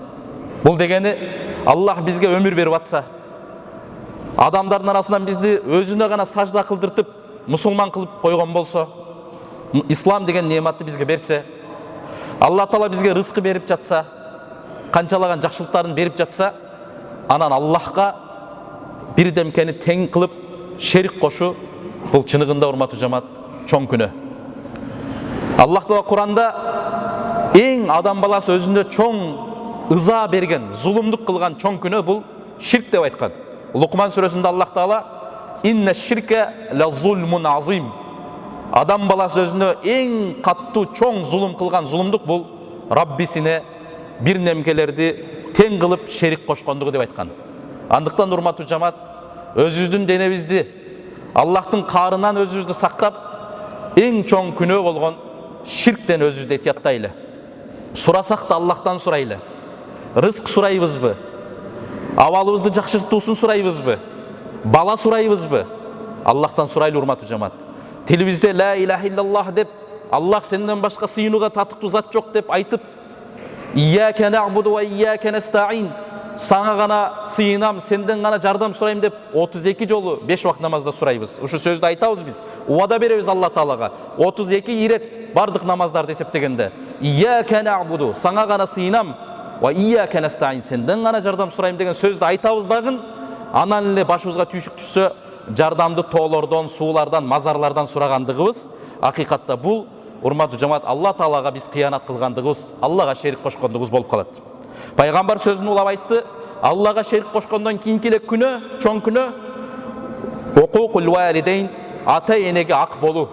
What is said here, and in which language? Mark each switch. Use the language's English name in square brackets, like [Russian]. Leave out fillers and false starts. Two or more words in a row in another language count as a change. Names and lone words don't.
[Kyrgyz] Бул дегени, Аллах бизге өмүр берип атса, адамдардын арасынан бизди өзүнө гана сажда кылдыртып, мусулман кылып койгон болсо, ислам деген неаматты бизге берсе, Аллах Таала бизге рызкы берип жатса, канчалаган жакшылыктарын берип жатса, анан Аллахка бир демкени тең кылып шерик кошу, бул чыныгында урматтуу жамаат чоң күнөө. Аллах Таала Куранда эң адам баласы өзүндө чоң ыза берген, зулумдук кылган чоң күнөө бул ширк деп айткан. [Arabic] Лукман сүрөсүндө Аллах Таала: "إن الشرك لظلم عظيم." [Kyrgyz] Адам баласы өзүндө эң каттуу чоң зулум кылган зулумдук бул Раббисине бир немкелерди тең кылып шерик кошкондугу деп айткан. Андыктан урматтуу жамаат, өзүбүздүн денебизди, Аллахтын каарынан өзүбүздү сактап, эң чоң күнөө болгон ширктен өзүбүздү этияттайлы. Сурасак да Аллахтан сурайлы. Рызк сурайбызбы? Абалыбызды жакшыртуусун сурайбызбы? Бала сурайбызбы? Аллахтан сурайлы урматтуу жамаат. Тилибизде [Arabic] لا إله إلا الله [Kyrgyz] деп, Аллах сенден башка сыйынууга татыктуу зат жок деп айтып, [Arabic] إياك نعبد وإياك نستعين, [Kyrgyz] сага гана сыйынам, сенден гана жардам сурайм деп 32 жолу 5 вакыт намазда сурайбыз. Ушу сөздү айтабыз биз. Убада беребиз Алла Таалага. 32 ирет бардык намаздарды эсептегенде. [Arabic] إياك نعبد, [Kyrgyz] сага гана сыйынам, [Arabic] وإياك نستعين, [Kyrgyz] сенден гана жардам сурайм деген сөздү айтабыз дагы, анан эле башыбызга түйшүк түшсө, жардамды тоолордон, суулардан, мазарлардан сурагандыгыбыз, акыйкатта бул урматтуу жамаат Алла Таалага биз кыянат кылгандыгыбыз, Аллага шерик кошкондугубуз болуп калат. Пайгамбар сөзүн улап айтты: Аллага шерик кошкондон кийинки эле күнөө, чоң күнөө [Arabic] عقوق الوالدين, [Kyrgyz] ата-энеге ак болуу.